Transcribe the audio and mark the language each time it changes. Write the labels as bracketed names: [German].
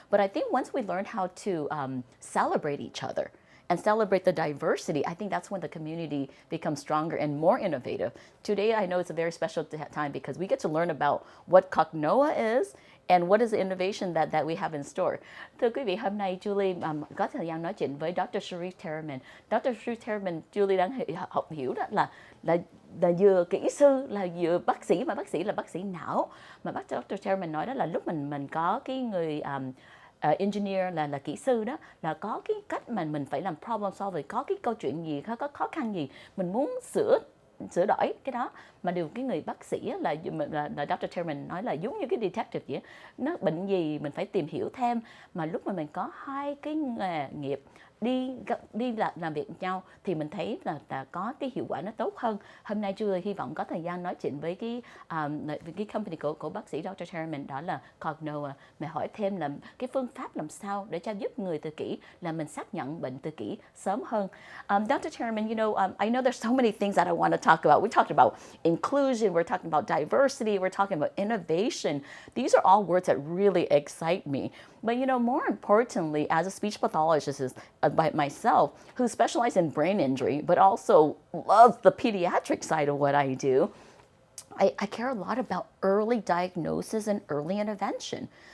[English] But I think once we learn how to celebrate each other and celebrate the diversity, I think that's when the community becomes stronger and more innovative. Today, I know it's a very special time because we get to learn about what COGNOA is and what is the innovation that we have in store. [Vietnamese] Thưa quý vị, hôm nay Julie có thời gian nói chuyện với Dr. Sharief Taraman. Dr. Sharief Taraman, Julie đang học hiểu đó là vừa kỹ sư, là vừa bác sĩ, mà bác sĩ là bác sĩ não. Mà bác Dr. Taraman nói đó là lúc mình có cái người engineer là kỹ sư đó, là có cái cách mà mình phải làm [English] problem solving, [Vietnamese] có cái câu chuyện gì, có khó khăn gì mình muốn sửa đổi cái đó, mà điều cái người bác sĩ là Dr. Taraman nói là giống như cái detective vậy, nó bệnh gì mình phải tìm hiểu thêm, mà lúc mà mình có hai cái nghề nghiệp đi làm việc với nhau thì mình thấy là có cái hiệu quả nó tốt hơn. Hôm nay Julie hy vọng có thời gian nói chuyện với cái company của bác sĩ Dr. Taraman, đó là COGNOA, mà hỏi thêm là cái phương pháp làm sao để cho giúp người tự kỷ là mình xác nhận bệnh tự kỷ sớm hơn. [English] Dr. Taraman, I know there's so many things that I want to talk about. We talked about inclusion, we're talking about diversity, we're talking about innovation. These are all words that really excite me. But more importantly, as a speech pathologist by myself, who specializes in brain injury, but also loves the pediatric side of what I do, I care a lot about early diagnosis and early intervention.